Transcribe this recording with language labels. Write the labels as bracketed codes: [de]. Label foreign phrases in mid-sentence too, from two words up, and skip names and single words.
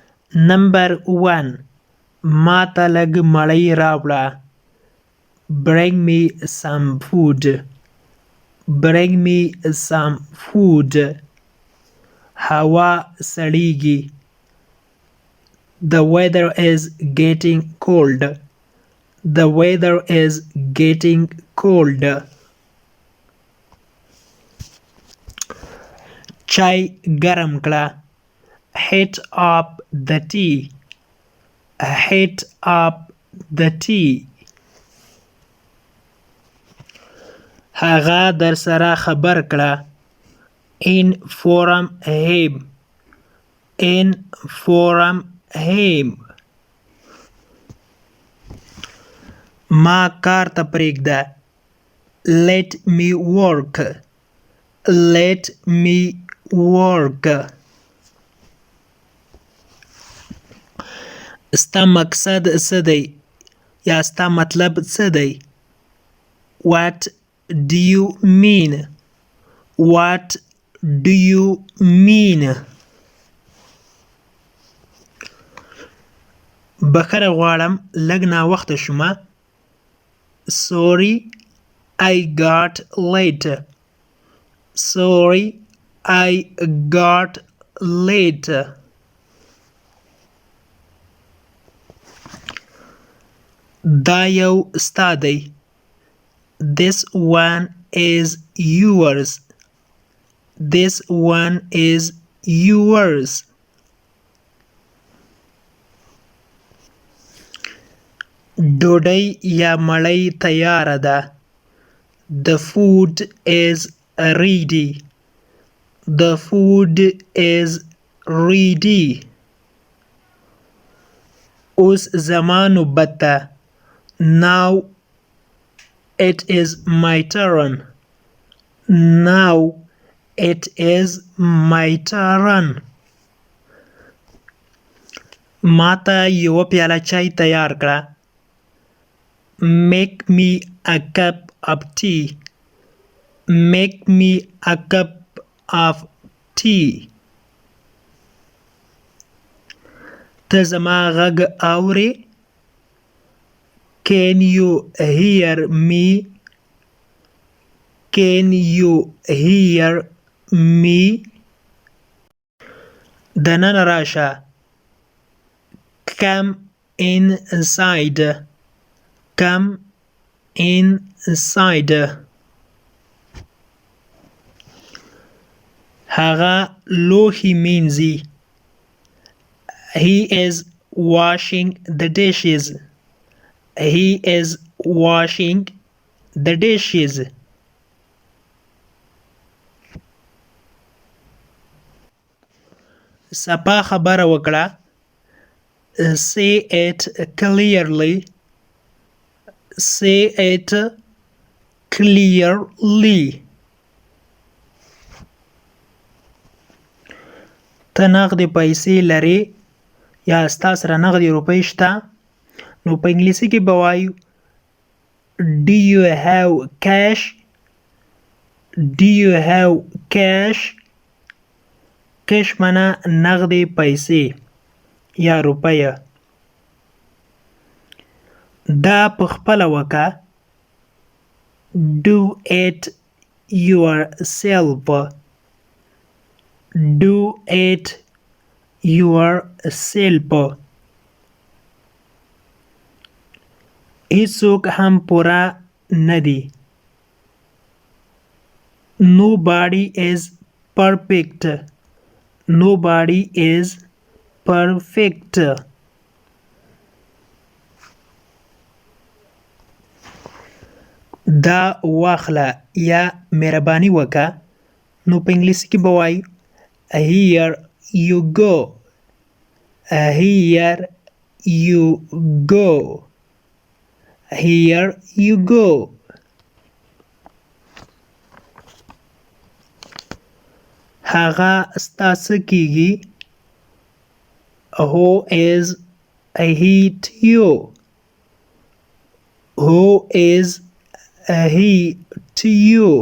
[en] Number 1. [ps] ما ته لږ مړۍ راوړه. [en] Bring me some food. Bring me some food. [ps] هوا سړیږي. [en] The weather is getting cold. The weather is getting cold. [ps] چای ګرم کړه. [en] Heat up the tea. Heat up the tea. [ps] هغه در سره خبر کړه. [en] Inform him. Inform him. [ps] ما کار ته پرېږده. [en] Let me work. Let me work. [ps] ستا مقصد څه دی؟ یا ستا مطلب څه دی؟ [en] What do you mean? What do you mean? [ps] بخښنه غواړم لږ ناوخته شومه. [en] Sorry I got late. Sorry I got late. [ps] دا یو ستا دی. [en] This one is yours. This one is yours. [ps] ډوډۍ یا مړۍ تیاره ده. [en] The food is ready. The food is ready. [ps] اوس زما نوبت ده. [en] Now it is my turn. Now it is my turn. [ps] ما ته یوه پیاله چای تیار کړه. [en] Make me a cup of tea. Make me a cup of tea. [ps] ته زما غږ اورې؟ [en] Can you hear me? Can you hear me? [ps] دننه راشه. [en] Come inside. Come inside. [ps] هغه لوښي مینځي. [en] He is washing the dishes. He is washing the dishes. [ps] سپا خبره وکړه. [en] Say it clearly. Say it clearly. [ps] ته نغدې پیسې لرې یا ستا سره نغدې روپۍ شته؟ نو په انګلیسي کې به وایو [en] Do you have cash? Do you have cash? [ps] کش معنا نغدې پیسې یا روپیه. دا په خپله وکړه. [en] Do it yourself. Do it yourself. [ps] هیڅوک هم پوره نه دي. [en] Nobody is perfect. Nobody is perfect. [ps] دا واخله یا مهرباني وکړه. نو په انګلیسي کې به وایو [en] Here you go. Here you go. Here you go. [ps] هغه ستا څه کیږي؟ [en] Who is he to you? Who is he to you?